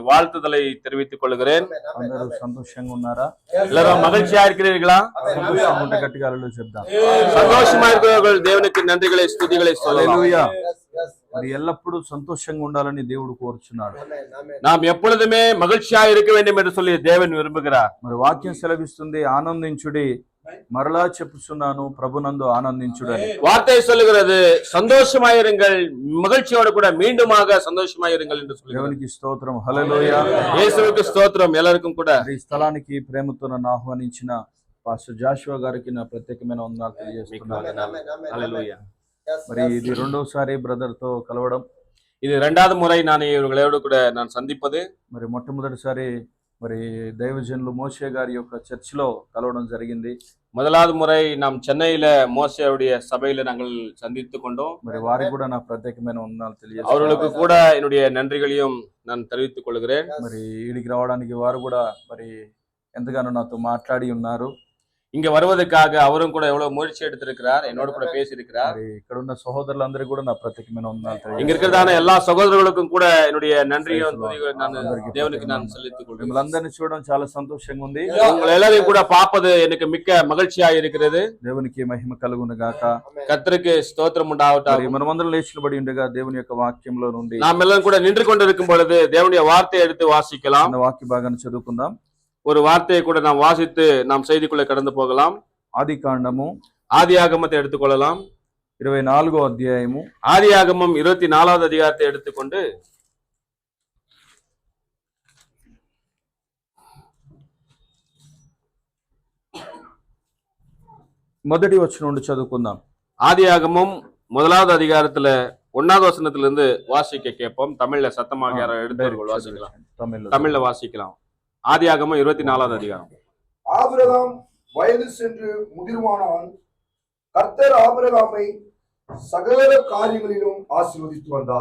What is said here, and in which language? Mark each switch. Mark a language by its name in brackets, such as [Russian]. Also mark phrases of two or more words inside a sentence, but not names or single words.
[Tamil] வாழ்த்துதலை தெரிவித்துக் கொள்கிறேன். [Telugu] అందరూ సంతోషంగా ఉన్నారా? [Tamil] எல்லாரும் மகிழ்ச்சியா இருக்கிறீர்களா? [Telugu] సంతోషంగా గట్టిగా హల్లెలూయా చెప్దాం. [Tamil] சந்தோஷமா இருக்கிறவர்கள் தேவனுக்கு நன்றிகளை ஸ்துதிகளை சொல்லலாம். [Telugu] హల్లెలూయా. మరి ఎల్లప్పుడూ సంతోషంగా ఉండాలని దేవుడు కోరుచున్నాడు. [Tamil] நாம் எப்பொழுதுமே மகிழ்ச்சியா இருக்க வேண்டும் என்று சொல்லி தேவன் விரும்புகிறார். [Telugu] మరి వాక్యం సెలవిస్తుంది, ఆనందించుడి, మరలా చెప్పుచున్నాను ప్రభునందు ఆనందించుడని. [Tamil] வார்த்தை சொல்லுகிறது, சந்தோஷமாயிருங்கள், மகிழ்ச்சியோடு கூட மீண்டுமாக சந்தோஷமாயிருங்கள் என்று சொல்லுகிறது. [Telugu] దేవునికి స్తోత్రం. హల్లెలూయా. యేసువుకు స్తోత్రం. [Tamil] எல்லாருக்கும் கூட [Telugu] ఈ స్థలానికి ప్రేమతో నన్ను ఆహ్వానించిన పాస్టర్ జాషువా గారికి నా ప్రత్యేకమైన వందనాలు తెలియజేస్తున్నాను. హల్లెలూయా. మరి ఇది రెండోసారి బ్రదర్ తో కలవడం. [Tamil] இது இரண்டாவது முறை நான் இவர்களோடு கூட நான் சந்திப்பது. [Telugu] మరి మొట్టమొదటిసారి మరి దైవజనులు మోషే గారి యొక్క చర్చిలో కలవడం జరిగింది. [Tamil] முதலாவது முறை நாம் சென்னையில மோசேவுடைய சபையில நாங்கள் சந்தித்துக் கொண்டோம். [Telugu] మరి వారికి కూడా నా ప్రత్యేకమైన వందనాలు తెలియజేస్తున్నాను. [Tamil] அவர்களுக்கு கூட என்னுடைய நன்றிகளையும் நான் தெரிவித்துக் கொள்கிறேன். [Telugu] మరి ఈడికి రావడానికి వారు కూడా మరి ఎంతగానో నాతో మాట్లాడి ఉన్నారు. [Tamil] இங்க வருவதற்காக அவரும் கூட எவ்வளவு முயற்சி எடுத்திருக்கிறார், என்னோட கூட பேசி இருக்கிறார். [Telugu] ఇక్కడ ఉన్న సహోదరులందరికీ కూడా నా ప్రత్యేకమైన వందనాలు [Tamil] இங்க [Telugu] తెలియజేస్తున్నాను. [Tamil] இருக்கிறதான எல்லா சகோதரர்களுக்கும் கூட என்னுடைய நன்றியும் துதிகளையும் நான் தேவனுக்கு நான் செலுத்திக் கொள்கிறேன். [Telugu] మిమ్మల్ని చూడడం చాలా సంతోషంగా ఉంది. [Tamil] உங்களை எல்லாரையும் கூட பார்ப்பது எனக்கு மிக்க மகிழ்ச்சியா இருக்கிறது. [Telugu] దేవునికి మహిమ కలుగును గాక. [Tamil] கர்த்தருக்கு ஸ்தோத்திரம் உண்டாவட்டும். [Telugu] మనమందరం లేచినబడి ఉండగా దేవుని యొక్క వాక్యంలో నుండి [Tamil] நாம் எல்லாம் கூட நின்று கொண்டிருக்கும் பொழுது தேவனுடைய வார்த்தையை எடுத்து வாசிக்கலாம். [Telugu] వాక్య భాగాన్ని చదువుకుందాం. [Tamil] ஒரு வார்த்தையை கூட நாம் வாசித்து நாம் செய்திக்குள்ள கடந்து போகலாம். [Telugu] ఆదికాండము [Tamil] ஆதியாகமத்தை எடுத்துக்கொள்ளலாம். [Telugu] 24వ అధ్యాయము. [Tamil] ஆதியாகமம் 24வது அதிகாரத்தை எடுத்துக்கொண்டு [Telugu] మొదటి వచనం నుండి చదువుకుందాం. [Tamil] ஆதியாகமம் 1வது அதிகாரத்துல 1வது வசனத்திலிருந்து வாசிக்க கேட்போம். தமிழ்ல சத்தமாக யாரும் எடுத்தவர்கள் வாசிக்கலாம். தமிழ்ல வாசிக்கலாம். ஆதியாகமம் 24வது அதிகாரம். ஆபிரகாம் வயது சென்று முதிர்வானான். கர்த்தர் ஆபிரகாமை சகல காரியங்களிலும் ஆசீர்வதித்து வந்தார்.